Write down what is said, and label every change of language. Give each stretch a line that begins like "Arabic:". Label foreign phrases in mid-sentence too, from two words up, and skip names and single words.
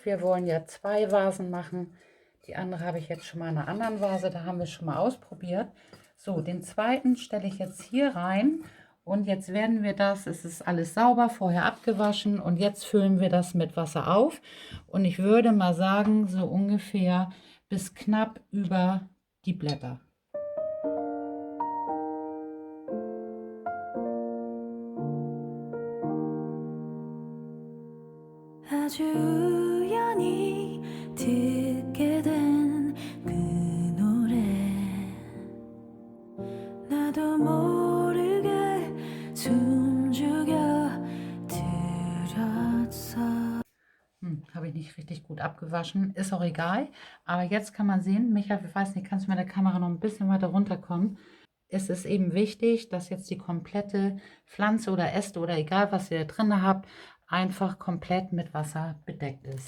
German: Wir wollen ja 2 Vasen machen. Die andere habe ich jetzt schon mal in einer anderen Vase, da haben wir schon mal ausprobiert. So, den zweiten stelle ich jetzt hier rein. Und jetzt werden wir das, es ist alles sauber, vorher abgewaschen und jetzt füllen wir das mit Wasser auf. Und ich würde mal sagen, so ungefähr bis knapp über die Blätter.
Korean: 아주 우연히 듣게 된 그 노래 나도 모르게 숨죽여 들었어.
German: habe ich nicht richtig gut abgewaschen. Ist auch egal. Aber jetzt kann man sehen, Micha, ich weiß nicht, kannst du mit der Kamera noch ein bisschen weiter runterkommen? Es ist eben wichtig, dass jetzt die komplette Pflanze oder Äste oder egal, was ihr da drin habt, einfach komplett mit Wasser bedeckt ist.